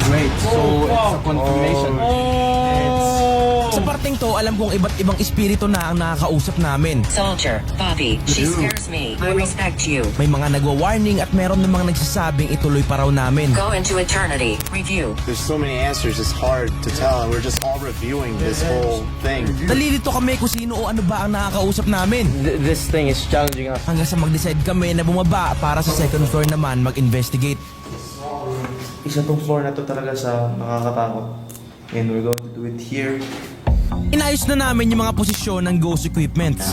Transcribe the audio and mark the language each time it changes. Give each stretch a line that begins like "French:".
Filipino: Great.
English: So, it's a confirmation.
Filipino: Sa parteng to, alam kong iba't ibang espiritu na ang nakakausap namin.
English: Soldier, Bobby, she scares me. I respect you.
Filipino: May mga nagwa-warning at meron namang nagsasabing ituloy pa raw namin.
English: Go into eternity. Review. There's so many answers, it's hard to tell, and we're just all reviewing this whole thing.
Filipino: Nalilito kami kung sino o ano ba ang nakakausap namin.
English: This thing is challenging us.
Filipino: Hanggang sa mag-decide kami na bumaba para sa second floor naman mag-investigate. Isa tong floor na to talaga sa nakakatakot.
English: And we're going to do it here.
Filipino: Inayos na namin yung mga posisyon ng ghost equipments.